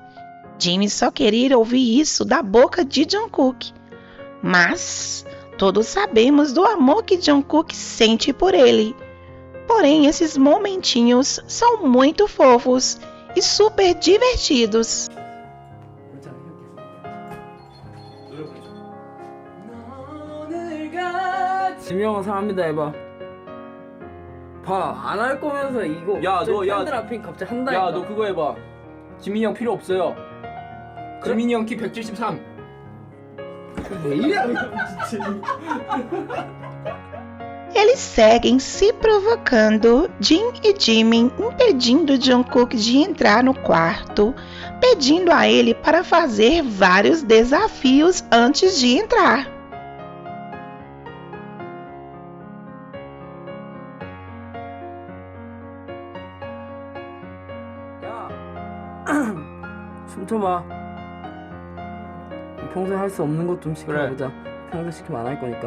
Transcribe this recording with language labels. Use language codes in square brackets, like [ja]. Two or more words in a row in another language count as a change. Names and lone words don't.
[pt] Jimmy só queria ouvir isso da boca de Jungkook. Mas todos sabemos do amor que Jungkook sente por ele. Porém, esses momentinhos são muito fofos e super divertidos. [ko] 지명은 사람이다 해봐. 봐, 안 할 거면서 이거 야, 너, 야. 팬들 앞에 갑자기 한다니까. 야, 너 그거 해봐. 지민이 형 필요 없어요. 그래? 지민이 형 키 173. 내일이야 진짜. [pt] Eles seguem se provocando, Jin e Jimin impedindo Jungkook de entrar no quarto, pedindo a ele para fazer vários desafios antes de entrar. [ko] 야, 춤춰봐. 평소에 할 수 없는 것 좀 시켜보자. 평소에 시키면 안 할 거니까.